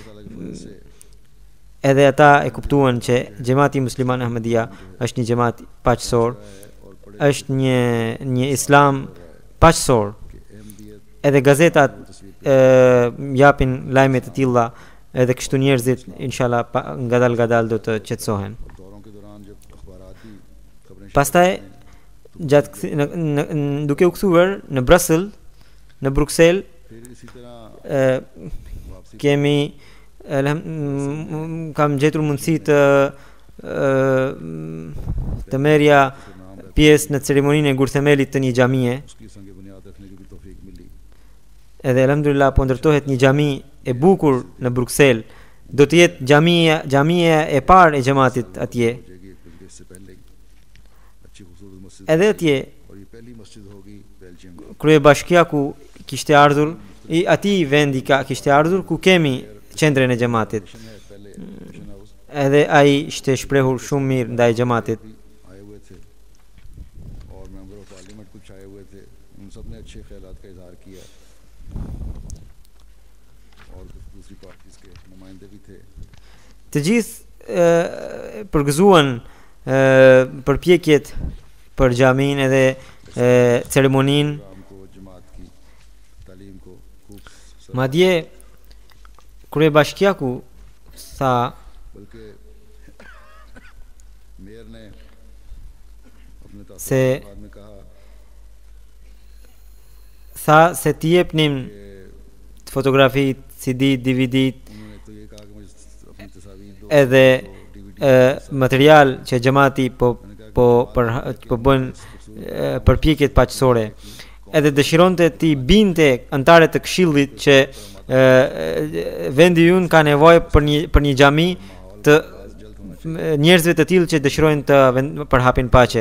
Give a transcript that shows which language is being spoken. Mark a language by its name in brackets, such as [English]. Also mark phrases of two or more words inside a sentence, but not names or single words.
[Albanian] Edhe ata e kuptuan që xhamati musliman Ahmedia është një xhamat paqësor, është një islam paqësor. Edhe gazetat japin lajme të tilla, edhe kështu njerëzit inshallah ngadal do të qetësohen. [Urdu] دوروں کے دوران جب اخباراتی خبریں [Albanian] Pastaj gjatë duke u kthyer në Bruxelles, në Bruxelles [Urdu] پھر اسی طرح [Albanian] kemi kam gjetur mundësi të merja pjesë në ceremoninë e ngurthemelit të një xhamie. [Urdu] اس کی سنگ بنیاد رکھنے کی بھی توفیق ملی [Albanian] Edhe alhamdulillah po ndërtohet një xhami e bukur në Bruxelles. Do të jetë xhamia e parë e xhamatit atje. [Urdu] ہو جائے گی ایک بلکہ اس سے پہلے ہی اچھی خوبصورت مسجد [Albanian] Edhe atje [Urdu] اور یہ پہلی مسجد ہوگی بیلجیئم میں [Albanian] kryebashkiaku kishte ardhur, i atij vendi kishte ardhur ku kemi qendrën e xhamatit. [Urdu] ہے پہلے [English] mission house [Albanian] Edhe ai ishte shprehur shumë mirë ndaj xhamatit. [Urdu] آئے ہوئے تھے اور [English] member of parliament [Urdu] کچھ آئے ہوئے تھے ان سب نے اچھے خیالات کا اظہار کیا اور دوسری پارٹیز کے نمائندے بھی تھے [Albanian] Të gjithë përgëzuan përpjekjet për xhamin edhe ceremoninë. [Urdu] رام کو جماعت کی تعلیم کو خوب [Albanian] Madje kryebashkiaku tha [Urdu] بلکہ میئر نے اپنے [Albanian] Se- [Urdu] تاثرات میں کہا [Albanian] se t'i jepnim [Urdu] कि [Albanian] fotografitë, CD, DVD [Urdu] انہوں نے تو یہ کہا کہ مجھے اپنی تصویر دو [Albanian] edhe DVD material që xhamati po bën përpjekjet paqësore. Edhe dëshironte ti binte antarët të këshillit që vendi ynë ka nevojë për një xhami të njerëzve të tillë që dëshirojnë të përhapin paqe.